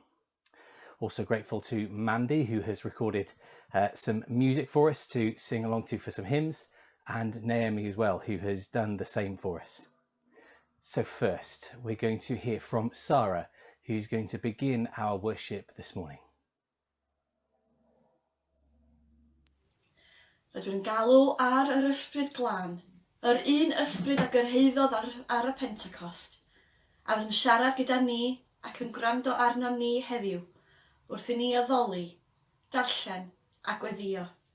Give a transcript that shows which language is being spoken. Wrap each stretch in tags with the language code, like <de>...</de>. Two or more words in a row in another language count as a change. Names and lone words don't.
<en>Also grateful to Mandy, who has recorded some music for us to sing along to for some hymns, and Naomi as well, who has done the same for us. So first, we're going to hear from Sarah, who's going to begin our worship this morning.</en> <cy>Rydw yn galw ar yr ysbryd glân, yr un ysbryd a gyrhaeddodd ar y Pentecost, a fydd yn siarad gyda ni ac yn gwrando arnom ni heddiw, wrth i ni addoli, darllen a gweddio.</cy>